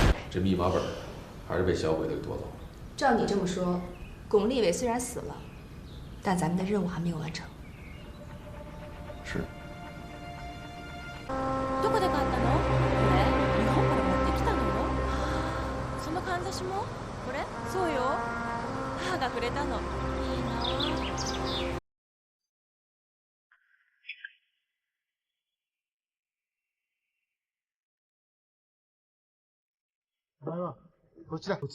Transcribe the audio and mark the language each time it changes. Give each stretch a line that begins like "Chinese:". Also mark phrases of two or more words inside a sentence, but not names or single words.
Chinese: 这密码本还是被小鬼子给夺走了。照你这么说，巩立伟虽然死了，但咱们的任务还没有完成。是。
Japanese: どこで買ったの？これ日本から持ってきたのよ。そのかんざしも？これ？そうよ。母がくれたの。いいな。お前はこっちだ。